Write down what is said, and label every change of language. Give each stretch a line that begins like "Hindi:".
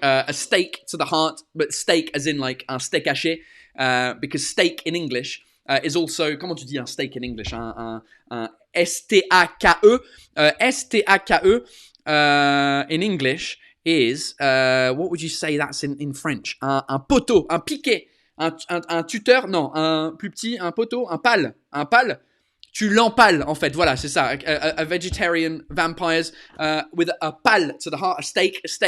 English: A stake to the heart, but steak as in like
French: un steak haché,
English: because steak in English is also,
French: comment tu dis un steak
English: in English? Un S-T-A-K-E. S-T-A-K-E in English is, what would you say that's in French?
French: Un poteau, un piquet, un tuteur, non, un plus petit, un poteau, un pal. Tu l'empales, en fait. Voilà, c'est ça.
English: A vegetarian vampires with a pal to the heart. A steak.